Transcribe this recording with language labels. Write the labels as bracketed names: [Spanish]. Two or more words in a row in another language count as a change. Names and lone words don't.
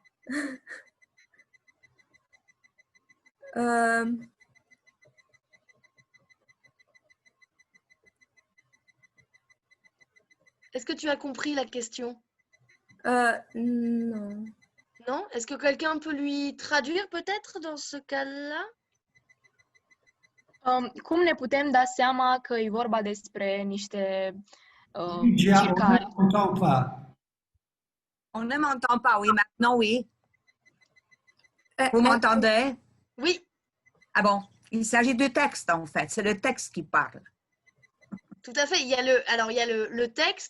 [French] Est-ce que tu as compris la question? Non. Non? Est-ce que quelqu'un peut lui traduire peut-être dans ce cas-là? [Romanian] Cum ne putem da seama că e vorba despre niște [French] Lydia, on ne [Romanian] circari? [French] t'entend pas. On ne m'entend pas, oui, maintenant, oui. Vous m'entendez? Oui, Ah bon, il s'agit du texte, en fait. C'est le texte qui parle. tout à fait. Il y a le texte.